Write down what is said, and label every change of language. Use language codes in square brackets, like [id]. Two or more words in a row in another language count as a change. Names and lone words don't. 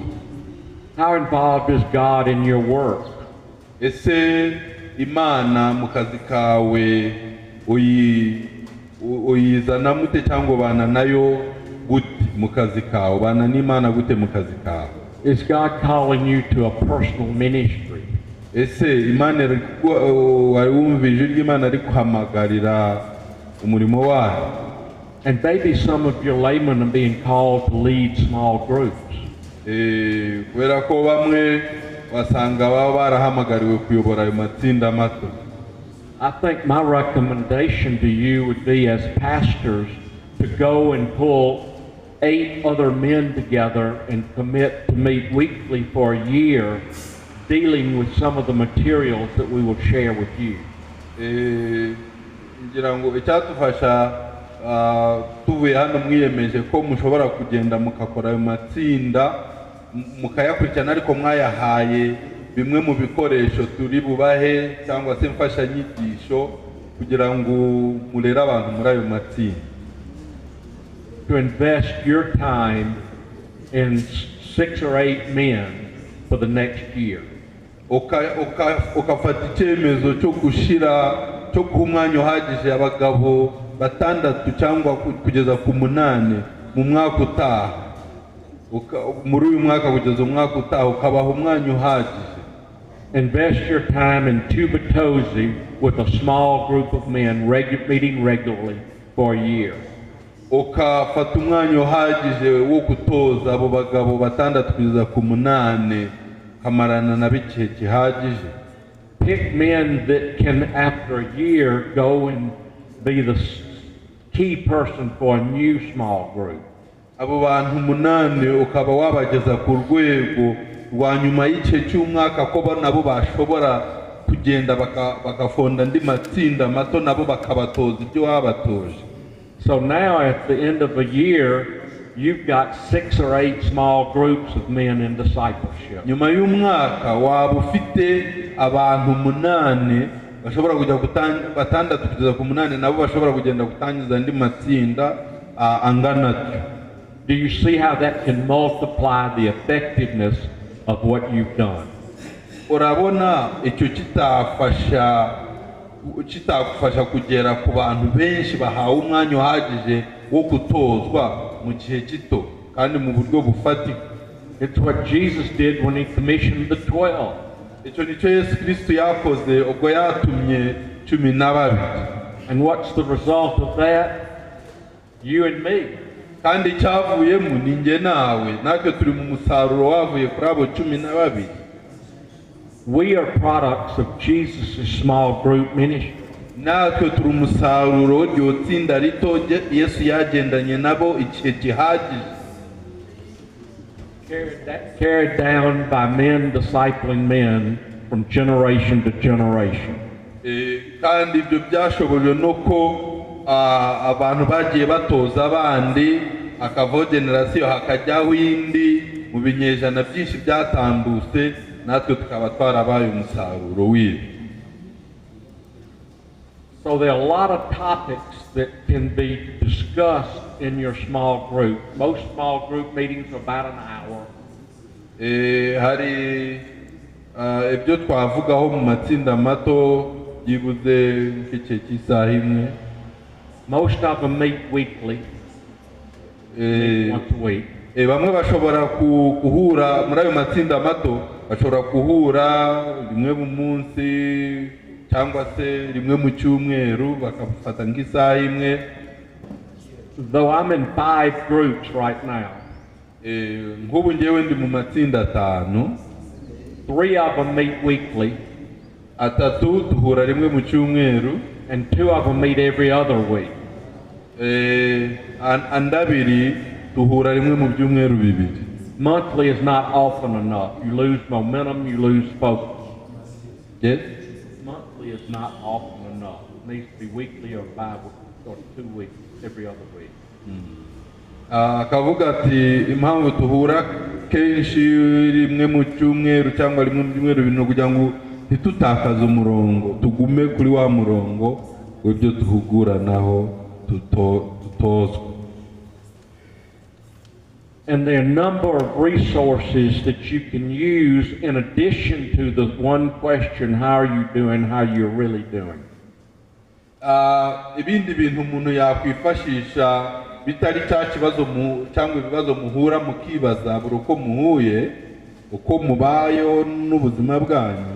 [en] How involved is God in your work? [rw] Ese Imana mu kazi kawe uyizana mute cyangwa ubana nayo gute mu kazi kawe? Ubana n'Imana gute mu kazi kawe? [en] Is God calling you to a personal ministry? [rw] Ese Imana wari wumvise ry'Imana ari kuhamagarira umurimo wayo? [en] And maybe some of your laymen are being called to lead small groups. [rw] Kubera ko bamwe basanga baba barahamagariwe kuyobora ayo matsinda mato. [en] I think my recommendation to you would be, as pastors, to go and pull 8 other men together and commit to meet weekly for a year, dealing with some of the materials that we will share with you. [rw] Ngira ngo icyatufasha tuvuye hano mwiyemeje ko mushobora kugenda mukakora ayo matsinda mukayakurikirana, ariko mwayahaye bimwe mu bikoresho turi bubahe cyangwa se mfashanyigisho kugira ngo murere abantu muri ayo matsinda. [en] To invest your time in 6 or 8 men for the next year. [rw] Ukafata icyemezo cyo guha umwanya uhagije abagabo 6 cyangwa kugeza ku 8 mu mwaka utaha. Muri uyu mwaka kugeza umwaka utaha ukabaha umwanya uhagije. [en] Invest your time in Tubatoze with a small group of men meeting regularly for a year. [rw] Ukafata umwanya uhagije wo gutoza abo bagabo 6 kugeza ku 8 kamarana na bikihe gihagije. [en] Pick men that can, after a year, go and be the key person for a new small group. [rw] Abo bantu 8 ukaba wabageza ku rwego rwa nyuma y'igihe cy'umwaka ko nabo bashobora kugenda bagafonda andi matsinda mato nabo bakabatoza ibyo wabatoje. [en] So now at the end of a year, you've got 6 or 8 small groups of men in discipleship. [rw] Nyuma y'umwaka waba ufite abantu 8 bashobora kujya batandatu kugeza ku 8 nabo bashobora kugenda gutangiza andi matsinda angana. [en] Do you see how that can multiply the effectiveness of what you've done? [rw] Urabona icyo kitagufasha kugera ku bantu benshi bahawe umwanya uhagije wo gutozwa mu gihe gito kandi mu buryo bufatika. [en] It's what Jesus did when he commissioned the 12. [rw] Icyo nicyo Yesu Kristo yakoze ubwo yatumye 12. [en] And what's the result of that? You and me. [rw] Kandi cyavuyemo ni nge nawe, natwe turi mu musaruro wavuye kuri abo 12. [en] We are products of Jesus' small group ministry. [rw] Natwe turi umusaruro w'iryo tsinda rito Yesu yagendanye nabo igihe gihagije. [en] Carried down by men discipling men from generation to generation. [rw] Kandi ibyo byashobojwe no ko abantu bagiye batoza abandi akavaho generasiyo hakajyaho indi mu binyejana byinshi byatambutse, natwe tukaba twarabaye umusaruro w'ibi. [en] So there are a lot of topics that can be discussed in your small group. Most small group meetings are about an hour. [rw] Hari ibyo twavugaho mu matsinda mato yibuze nk'igihe cy'isaha imwe. [en] Most of them meet weekly, once a week. [rw] Bamwe bashobora guhura muri ayo matsinda mato, bashobora guhura rimwe mu munsi cyangwa se rimwe mu cyumweru bakafata nk'isaha imwe. [en] Though I'm in 5 groups right now, [rw] nk'ubu ngewe ndi mu matsinda 5. [en] 3 of them meet weekly, [rw] 3 duhura rimwe mu cyumweru, [en] and 2 of them meet every other week. [rw] And 2 duhura rimwe mu byumweru 2. [en] Monthly is not often enough. You lose momentum, you lose focus. Yes? Monthly is not often enough. It needs to be weekly or 5 or 2 weeks, every other week. [rw] Akavuga ati impamvu duhura kenshi rimwe mu cyumweru cyangwa rimwe mu byumweru 2 kugira ngo ntitutakaze umurongo, tugume kuri wa murongo w'ibyo duhuguranaho tutozwa. [en] And there are a number of resources that you can use in addition to the one question, how are you doing, how you're really doing. [rw] Ibindi bintu umuntu yakwifashisha bitari cya kibazo cyangwa ibibazo muhura mukibaza buri uko muhuye, uko mubayo n'ubuzima bwanyu.